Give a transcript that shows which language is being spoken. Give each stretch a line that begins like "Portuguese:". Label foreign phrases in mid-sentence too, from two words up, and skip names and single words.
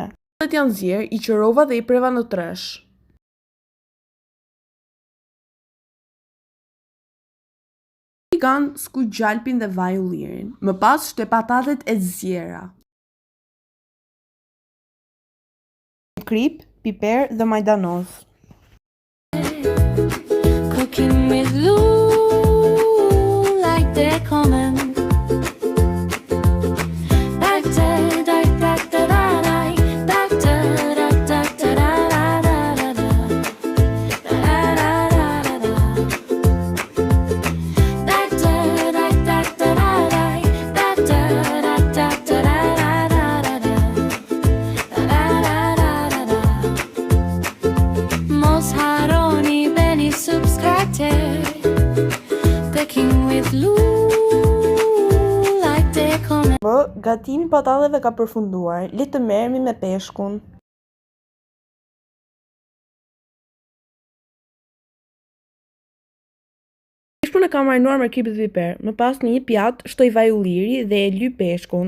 Albanian: Patatet janë zier, i qërova dhe i preva në tresh. Në tigan skuq gjalpin dhe vaj ullirin. Më pas shte patatet e ziera. Krip, piper dhe majdanoz.
English: Cooking with Lou, like they're coming. Back to da da da da da, back to da da da da da da da da da da. Back to da da da da da, back to da da da da da da da.
Albanian: Mos harroni beni subscribe.
English: Cooking with Lou, like they're coming.
Albanian: Gatimi i patateve ka përfunduar. Le të merremi me peshkun. Peshkun e kam marinuar me krip dhe piper. Më pas në një pjatë shtoj vaj ulliri dhe e lyp peshkun.